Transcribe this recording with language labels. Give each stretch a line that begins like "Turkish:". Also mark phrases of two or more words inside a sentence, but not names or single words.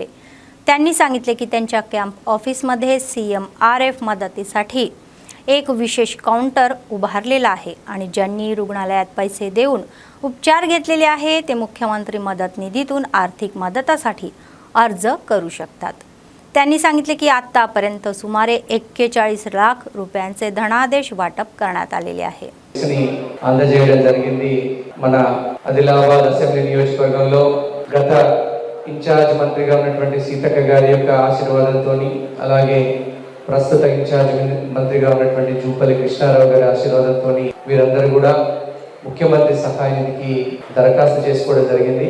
Marathi: त्यांनी सांगितले की त्यांच्या कॅम्प ऑफिसमध्ये CMRF मदतीसाठी एक विशेष काउंटर उभारलेला आहे आणि ज्यांनी रुग्णालयात पैसे देऊन उपचार घेतलेले आहे ते मुख्यमंत्री मदत निधीतून आर्थिक मदतासाठी अर्ज करू शकतात. त्यांनी सांगितले की आतापर्यंत सुमारे 41 लाख रुपयांचे धनादेश वाटप करण्यात आलेले आहे.
Telugu: అందజేయడం జరిగింది. మన ఆదిలాబాద్ అసెంబ్లీ నియోజకవర్గంలో గత ఇన్ఛార్జ్ మంత్రిగా ఉన్నటువంటి సీతక్క గారి యొక్క ఆశీర్వాదంతోని అలాగే ప్రస్తుత ఇన్ఛార్జ్ మంత్రిగా ఉన్నటువంటి జూపల్లి కృష్ణారావు గారి ఆశీర్వాదంతోని వీరందరూ కూడా ముఖ్యమంత్రి సహాయ నిధికి దరఖాస్తు చేసుకోవడం జరిగింది.